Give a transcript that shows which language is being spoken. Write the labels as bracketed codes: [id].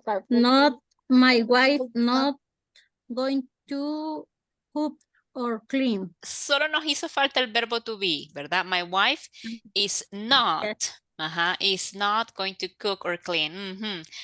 [en] not my wife not going to cook or clean. [es] Solo nos hizo falta el verbo to be, ¿verdad? [en] My wife is not, is not going to cook or clean.